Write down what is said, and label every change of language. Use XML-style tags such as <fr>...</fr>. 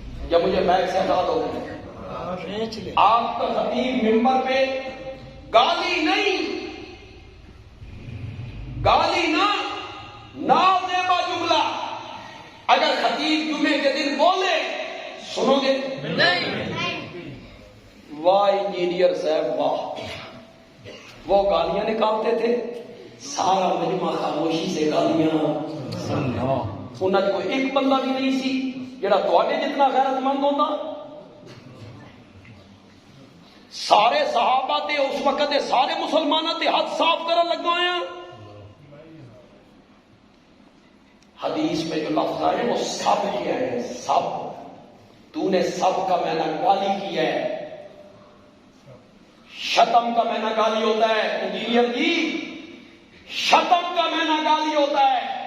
<ur>جب مجھے بیگ سے ہٹا دو گے، آپ کا خطیب ممبر پہ گالی نہیں، گالی نہ، نازیبا جملہ اگر خطیب جمعے کے دن بولے، سنو گے؟ واہ انجینئر صاحب واہ، وہ گالیاں نکالتے تھے، سارا مجمع خاموشی سے گالیاں</ur> <pa>انہاں کوئی ایک بندہ بھی نہیں سی جڑا تواڈے جتنا غیرت مند ہوندا. سارے صحابہ تے اس وقت دے سارے مسلمانوں تے ہاتھ صاف کرن لگ ہوئے ہیں.</pa> <ur>حدیث میں جو لفظ آئے وہ سب کیا ہے. سب تو نے سب کا معنی گالی کیا ہے. شتم کا معنی گالی ہوتا ہے انجینئر جی, شتم کا معنی گالی ہوتا ہے.</ur>